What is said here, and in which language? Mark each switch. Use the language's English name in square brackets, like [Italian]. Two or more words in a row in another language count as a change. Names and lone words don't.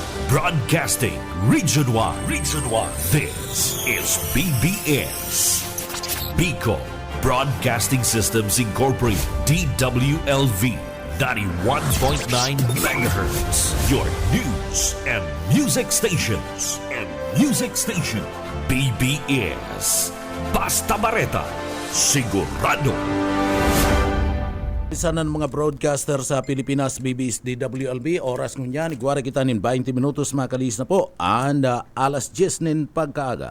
[English] Broadcasting Region 1. Region 1. This is BBS. Bicol Broadcasting Systems Incorporated. DWLV. 91.9 megahertz. Your news and music stations. [Bikol] BBS. Basta Bareta. Sigurado. Isa ng mga broadcaster sa Pilipinas, BBS DWLB, oras ngunyan, igwara kita nin 20 minutos makalis na po, and alas 10 nin pagkaaga.